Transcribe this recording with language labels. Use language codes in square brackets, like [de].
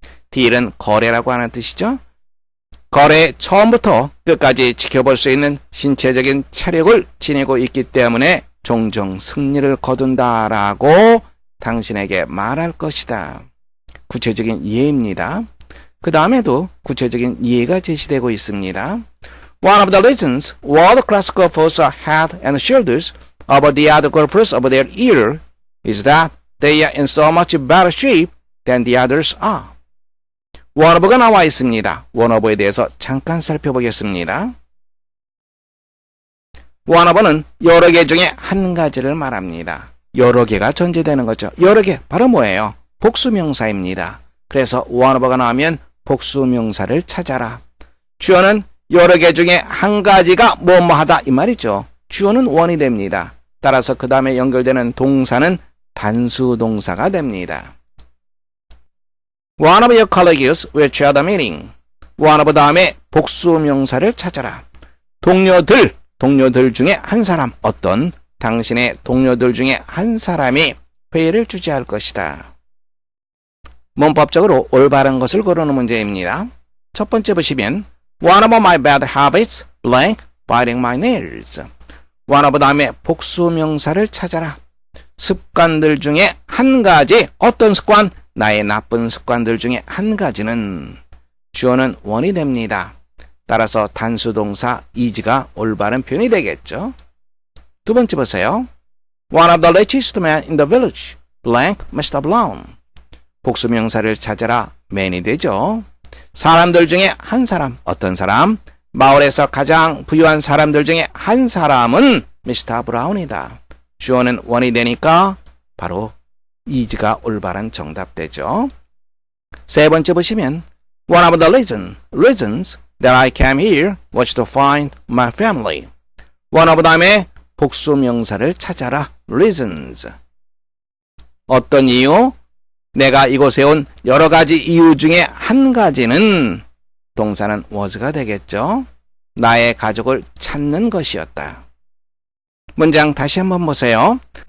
[ko] deal은 거래라고 하는 뜻이죠. 거래 처음부터 끝까지 지켜볼 수 있는 신체적인 체력을 지니고 있기 때문에 종종 승리를 거둔다라고 당신에게 말할 것이다. 구체적인 예입니다. 그 다음에도 구체적인 예가 제시되고 있습니다. [en] One of the reasons why the class golfers are head and shoulders above the other golfers of their year is that they are in so much better shape than the others are. [ko] 원어브가 나와 있습니다. 원어브에 대해서 잠깐 살펴보겠습니다. 원어브는 여러 개 중에 한 가지를 말합니다. 여러 개가 전제되는 거죠. 여러 개, 바로 뭐예요? 복수명사입니다. 그래서 원어브가 나오면 복수명사를 찾아라. 주어는 여러 개 중에 한 가지가 뭐뭐하다 이 말이죠. 주어는 원이 됩니다. 따라서 그 다음에 연결되는 동사는 단수동사가 됩니다. [en] One of your colleagues will chair the meeting. [ko] One of 다음에 복수명사를 찾아라. 동료들 중에 한 사람, 어떤 당신의 동료들 중에 한 사람이 회의를 주재할 것이다. 문법적으로 올바른 것을 고르는 문제입니다. 첫 번째 보시면 [en] One of my bad habits, blank, biting my nails. [ko] One of 다음에 복수명사를 찾아라. 습관들 중에 한 가지, 어떤 습관? 나의 나쁜 습관들 중에 한 가지는 주어는 원이 됩니다. 따라서 단수동사 is가 올바른 표현이 되겠죠. 두 번째 보세요. [en] One of the richest men in the village, blank, must have blown. [ko] 복수명사를 찾아라. man이 되죠. 사람들 중에 한 사람, 어떤 사람? 마을에서 가장 부유한 사람들 중에 한 사람은 미스터 브라운이다. 주어는 원이 되니까 바로 is가 올바른 정답 되죠. 세 번째 보시면 [en] One of the reasons that I came here was to find my family. [ko] One of 다음에 복수명사를 찾아라. reasons. 어떤 이유? 내가 이곳에 온 여러 가지 이유 중에 한 가지는 동사는 was가 되겠죠. 나의 가족을 찾는 것이었다. 문장 다시 한번 보세요.